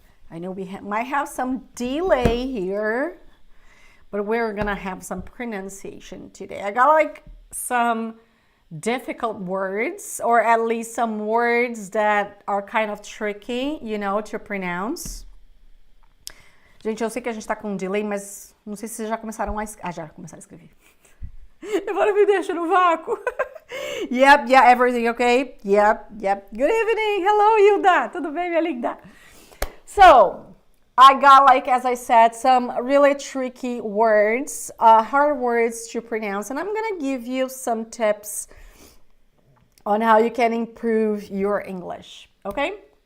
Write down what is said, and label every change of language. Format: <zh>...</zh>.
<en>I know we might have some delay here, but we're gonna have some pronunciation today. I got like some difficult words, or at least some words that are kind of tricky, you know, to pronounce.</en> <pt>Gente, eu sei que a gente tá com um delay, mas não sei se vocês já começaram já começaram a escrever. Agora me deixa no vácuo.</pt> <en>Yep, yeah, everything okay? Yep. Good evening. Hello, Hilda.</en> <pt>Tudo bem, minha linda?</pt> <en>So, I got, like, as I said, some really tricky words, hard words to pronounce, and I'm gonna give you some tips on how you can improve your English, okay?</en>